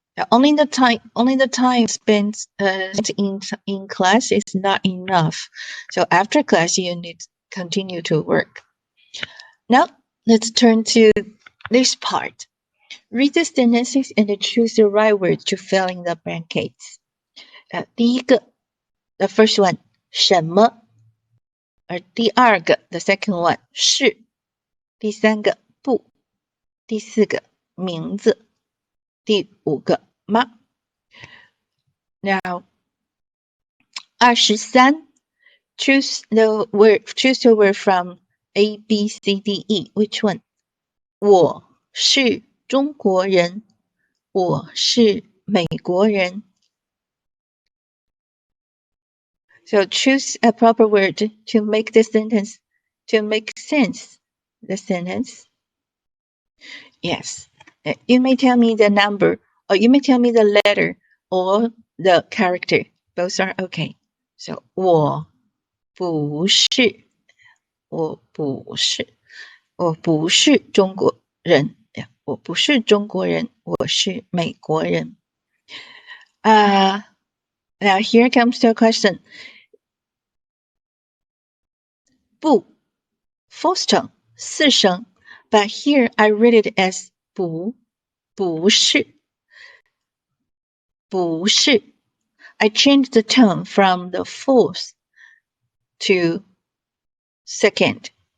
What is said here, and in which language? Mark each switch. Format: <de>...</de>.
<en>Only the time spent in class is not enough. So after class, you need to continue to work. Now, let's turn to this part. Read the sentences and choose the right words to fill in the brackets.</en> <zh>第一个</zh> <en>the first one</en> <zh>什么，而第二个</zh> <en>the second one</en> <zh>是，第三个不，第四个名字，第五个吗。</zh> <en>Now 23 choose the word from A, B, C, D, E. Which one?</en> <zh>我是中国人，我是美国人。</zh> <en>So choose a proper word to make the sentence, to make sense the sentence. Yes, you may tell me the number, or you may tell me the letter or the character. Both are okay.</en> <zh>So 我不是，我不是，我不是中国人。我不是中国人，我是美国人。</zh> <en>Now here comes the question. 不 fourth tone</en> <zh>四声</zh> <en>but here I read it as 不是 I changed the tone from the fourth to second.</en>